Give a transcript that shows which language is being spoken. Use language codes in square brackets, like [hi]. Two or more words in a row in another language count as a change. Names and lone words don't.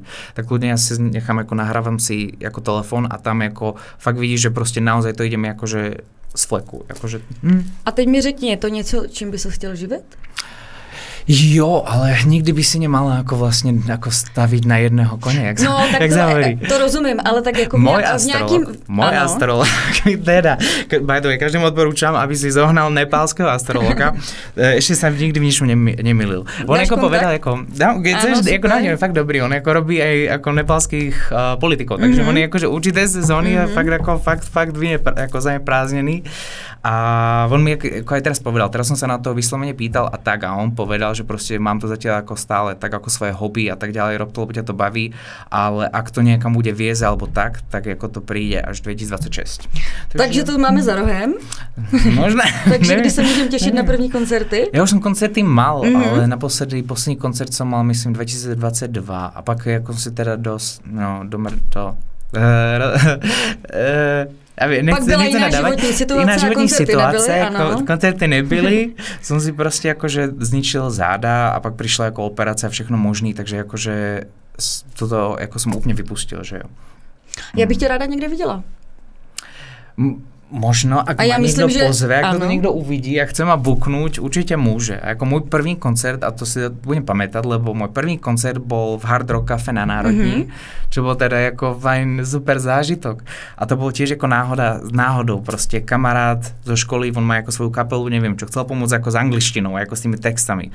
[cs] Tak klidně já si nechám, jako nahrávám si jako telefon a tam jako fakt vidíš, že prostě naozaj to ideme jakože z fleku. Jakože, A teď mi řekni, je to něco, čím by se chtěl živit? [sk] Jo, ale nikdy by si nemala jako vlastně jako stavit na jedného koně, jak, no, tak jak [cs] to rozumím, ale tak jako můj astrolog, teda, [en] by the way, [sk] každému odporúčam, aby si zohnal nepálského astrologa, ešte sa nikdy v ničom nemýlil. On jako povedal, jako na něm je fakt dobrý, on jako robí aj jako nepálských politikov, takže on je jako, že určité sezóny je fakt jako fakt jako zaneprázdnený A on mi ako aj teraz povedal, teraz som sa na to vyslovene pýtal a on povedal, že proste mám to zatiaľ ako stále, tak ako svoje hobby a tak ďalej, rob to, lebo ťa to baví, ale ak to niekam bude viesť alebo tak ako to príde až 2026. [cs] Takže to máme za rohem. [sk] Možné. Takže kdy sa môžem tešiť na první koncerty? Ja už som koncerty mal, ale posledný koncert som mal, myslím, 2022 a pak ako si teda [cs] pak byla jiná životní situace a koncerty nebyly, ano. Koncerty nebyly, [sk] som si proste akože zničil záda a pak prišla ako operácia a všechno možný, takže akože toto ako som úplne vypustil, [cs] že jo. Já bych tě ráda někde viděla. [sk] Možno, ak ma niekto pozve, ak to niekto uvidí a chce ma buknúť, určite môže. A ako môj prvý koncert, a to si budem pamätať, lebo môj prvý koncert bol v Hard Rock Cafe na Národní, čo bol teda ako fajn super zážitok. A to bol tiež ako náhodou, proste kamarát zo školy, on má ako svoju kapelu, neviem čo, chcel pomôcť ako s angličtinou, ako s tými textami.